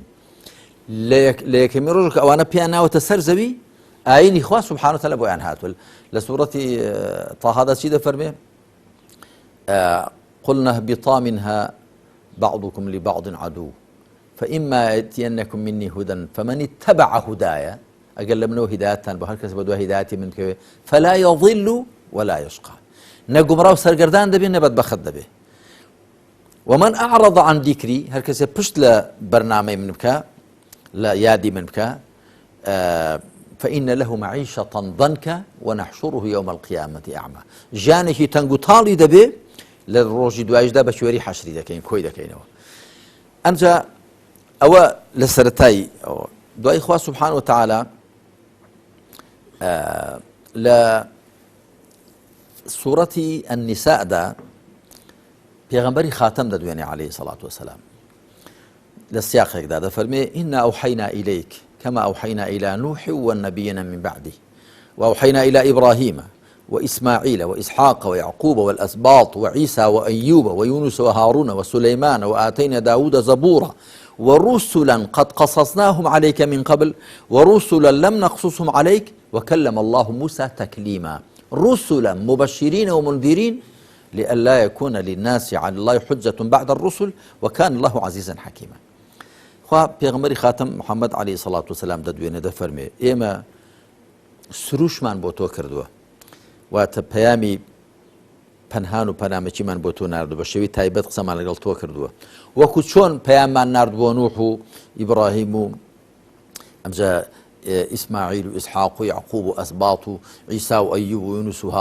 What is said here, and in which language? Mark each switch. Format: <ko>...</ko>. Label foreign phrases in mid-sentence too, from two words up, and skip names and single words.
<ckb>لە یەکەمین ڕۆژ کە ئەوانە پێیان ناوەتە سەر زەوی ئاینی خوا</ckb> <ar>سبحانه وتعالى</ar> <ckb>بۆیان هاتووە. لە سوورەتی طاهادا چی دەفەرمێ؟</ckb> <ar>قلنا اهبطا منها بعضكم لبعض عدو فإما يأتينكم مني هدى فمن اتبع هدايا،</ar> <ckb>ئەگەر لە منەوە هیدایەتتان بۆ هەر کەس بە دوای هیدایەتی من بکەوێ</ckb> <ar>فلا يضل ولا يشقى،</ar> <ckb>نە گومڕا و سەرگەردان دەبێ نە بەدبەخت دەبێ.</ckb> <ar>ومن أعرض عن ذكري،</ar> <ckb>هەر کەسێ پشت لە بەرنامەی من بکە، لە یادی من بکە،</ckb> <ar>فإن له معيشة ضنكا ونحشره يوم القيامة أعمى،</ar> <ckb>ژیانێکی تەنگ و تاڵی دەبێ لە ڕۆژی دوایشدا بە شوێری حەشری دەکەین، کۆی دەکەینەوە. ئەنجا ئەوە لە سەرەتای دوای خوا</ckb> <ar>سبحانه وتعالى</ar> <ckb>لە سوورەتی النساءدا پێغەمبەری خاتەم دەدوێنێ</ckb> <ar>عليه الصلاة والسلام،</ar> <ckb>لە سیاقێکدا دەفەرمێ</ckb> <ar>إنا أوحينا إليك كما أوحينا إلى نوح والنبيين من بعده وأوحينا إلى إبراهيم وإسماعيل وإسحاق ويعقوب والأسباط وعيسى وأيوب ويونس وهارون وسليمان وآتينا داود زبورا ورسلا قد قصصناهم عليك من قبل ورسلا لم نقصصهم عليك وكلم الله موسى تكليما، رسلا مبشرين ومنذرين لئلا يكون للناس على الله حجة بعد الرسل وكان الله عزيزا حكيما.</ar> <ckb>خوا پێغەمبەری خاتم محەممەد</ckb> <ar>عەلەیهی سەڵات وسەلام</ar> <ckb>دەدوێنێ دەفەرمێ ئێمە سروشمان بۆ تۆ کردووە واتە پەیامی پەنهان و پەنامەکیمان بۆ تۆ ناردووە بە شێوی تایبەت قسەمان لەگەڵ تۆ کردووە وەکو چۆن پەیاممان ناردبووە نوح و ئیبراهیم و ئەمجا ئیسماعیل و ئیسحاق و یعقوب و ئەسباط و عیسا و ئەیوب و یونس و</ckb>